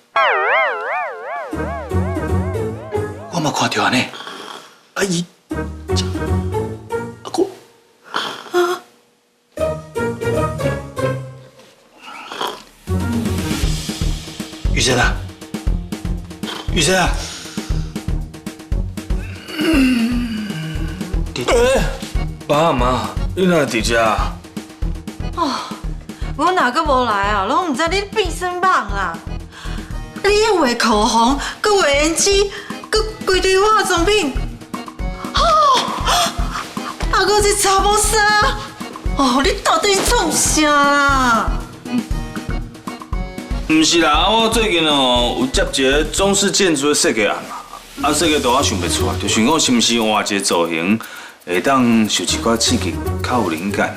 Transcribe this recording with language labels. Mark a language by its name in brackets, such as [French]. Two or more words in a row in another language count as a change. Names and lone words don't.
[Min Nan Chinese] 我嘛看到安尼，阿姨，阿哥，雨生啊，雨生啊，爸媽，你哪佇遮？哦，我哪個無來啊？攏唔知你變身棒啦！你迄畫口紅，佮畫胭脂，佮規堆化妝品，哦，啊，佮這查某衫，哦，你到底是創啥啦？唔是啦，我最近哦有接一個中式建築的設計案嘛，啊設計圖我想袂出來，就想講是毋是換一個造型，會當受一寡刺激，較有靈感。